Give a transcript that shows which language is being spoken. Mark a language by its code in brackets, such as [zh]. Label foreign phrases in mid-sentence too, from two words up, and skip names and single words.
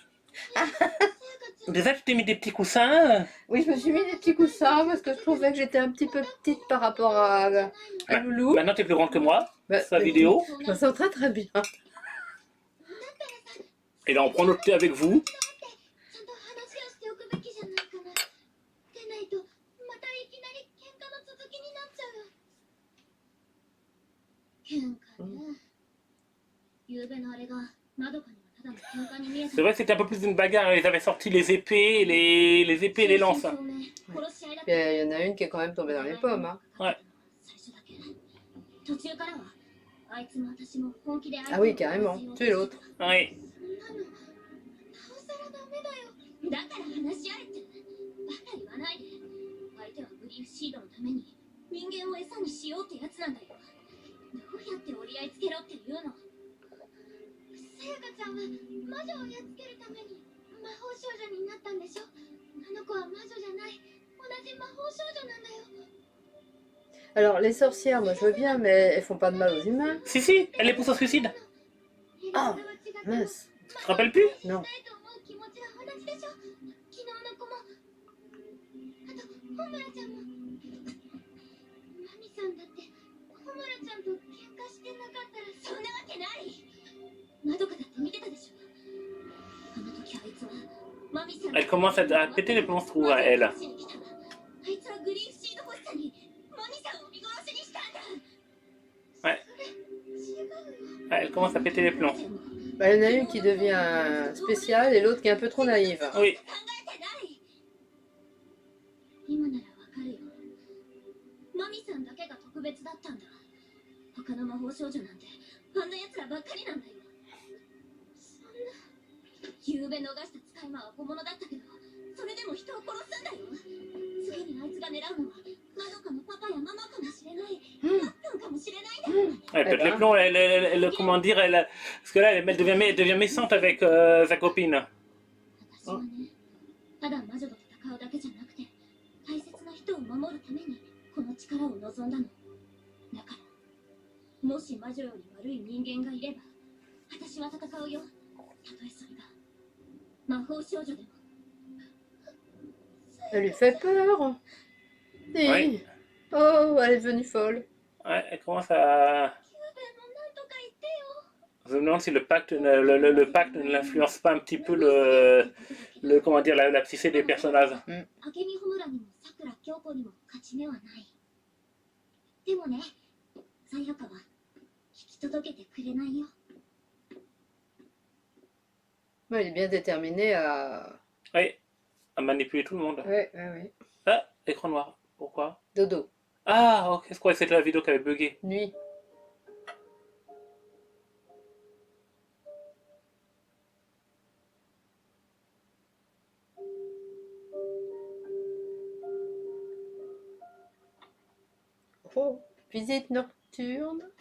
[fr] Déjà, tu t'es mis des petits coussins. Oui, je me suis mis des petits coussins parce que je trouvais que j'étais un petit peu petite par rapport à Loulou. Maintenant, t'es plus grande que moi. Bah, Sa vidéo. Je me sens très très bien. Et là, on prend notre thé avec vous. [ja] ちゃんと話をしておくべきじゃないかな。でないとまたいきなり喧嘩の続きになっちゃう。喧嘩ね。まどかにはただの喧嘩に見えた。 [fr] C'est vrai que c'était un peu plus une bagarre. Ils avaient sorti les épées, les épées et les lances. [ja] 正真正銘殺し合いだった [fr] Puis il y en a une qui est quand même tombée dans les pommes. Hein. Ouais. [ja] 最初だけ途中からはあいつも私も本気で [fr] Ah oui, carrément. Tuer l'autre. Oui. [ja] そんなのなおさらダメだよ。だから話し合えってバカ言わないで。相手はグリーフシードのために人間を餌にしようってやつなんだよ。どうやって折り合いつけろっていうの。さやかちゃんは魔女をやっつけるために魔法少女になったんでしょ。あの子は魔女じゃない。同じ魔法少女なんだよ。 [fr] Alors, les sorcières, moi je veux bien, mais elles font pas de mal aux humains. Si, si, elle les pousse au suicide. Ah, mince. Tu te rappelles plus? Non. [ja] 気持ちは同じでしょ。昨日の子もあとホムラちゃんも。マミさんだってホムラちゃんと喧嘩してなかったらそんなわけない。まどかだって見てたでしょ。あの時あいつはマミさん [fr] Elle commence à péter les plombs sous à elle. [ja] あいつはグリーフシード欲しさにマミさんを見殺しにしたんだ。 [fr] Ouais. [ja] 違うよ。 [fr] Ouais, elle commence à péter les plombs. Bah, il y en a une qui devient spéciale et l'autre qui est un peu trop naïve. Oui. [ja] 考えてない。今ならわかるよ。マミさんだけが特別だったんだ。他の魔法少女なんてあんな奴らばっかりなんだよ。そんな。夕べ逃した使い魔は小物だったけど、それでも人を殺すんだよ。次にあいつが狙うのはまどかのパパやママかもしれない。マックンかもしれないんだよ。 [fr] Elle pète les plombs, comment dire, parce que là, elle devient méchante avec sa copine. [ja] 私はね、ただ魔女と戦うだけじゃなくて、大切な人を守るためにこの力を望んだの。だから、もし魔女より悪い人間がいれば、私は戦うよ。たとえそれが魔法少女でも。 [fr] Elle lui fait peur. Si. Oui. Oh, elle est devenue folle. Ouais, elle commence à [ja] キューベもなんとか言ってよ。 [fr] je me demande si le pacte, le pacte ne l'influence pas un petit peu comment dire, la psyché des personnages. [ja] 明美ホムラにもさくら京子にも勝ち目はない。でもね、さやかは引き届けてくれないよ。 [fr] Ouais, elle est bien déterminée à... Oui, à manipuler tout le monde. Ouais, ouais, ouais. Ah, écran noir. Pourquoi? Dodo. Ah, ok, je croyais que c'était la vidéo qui avait bugué. Nuit. Oh, visite nocturne.